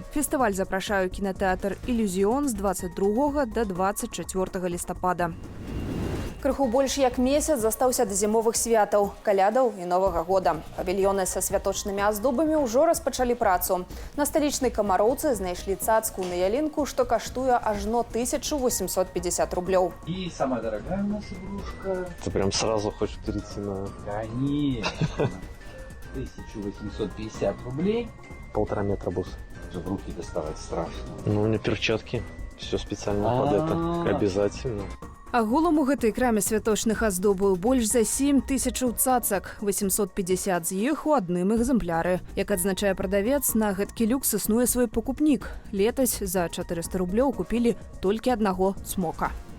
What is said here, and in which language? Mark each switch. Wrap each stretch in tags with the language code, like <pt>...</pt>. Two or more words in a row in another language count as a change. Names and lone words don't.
<be>Фестываль запрашаю кінатэатр «Ілюзіон» з 22 да 24 лістапада. Крыху больш як месяц застаўся да зімовых святаў, калядаў і Новага года. Павільёны са святочнымі аздобамі ўжо распачалі працу. На сталічнай Камароўцы знайшлі цацку на ялінку, што каштуе ажно 1850 рублёў.</be> <ru>И самая дорогая у нас игрушка. Ты прям сразу хочешь перейти на... Конечно. 1850 рублей. 1,5 метра бус. Уже в руки доставать страшно. Ну, у меня перчатки. Все специально под это. Обязательно.</ru> <be>Агулам у гэтай краме святочных аздобаў больш за 7000 цацак, 850 з іх у адным экземпляры. Як адзначае прадавец, на гэткі люкс існуе свой пакупнік. Летась за 400 рублёў купілі толькі аднаго смока.</be>